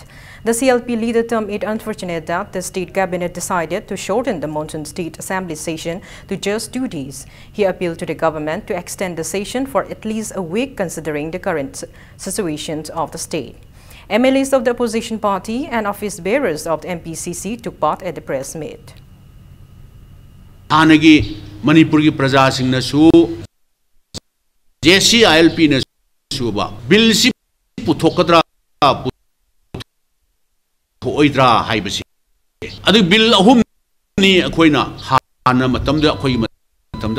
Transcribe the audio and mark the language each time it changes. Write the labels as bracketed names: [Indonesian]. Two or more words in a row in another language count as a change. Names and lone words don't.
[English] The CLP leader termed it unfortunate that the state cabinet decided to shorten the monsoon state assembly session to just 2 days. He appealed to the government to extend the session for at least a week considering the current situation of the state. MLAs of the opposition party and office bearers of the MPCC took part at the press meet. [Manipuri] Anagi Manipur ki praja sing na su JCILP na su ba bill si puthokadra oidra haibasi adu bill ahum ni akoina hana matamda akoi matamda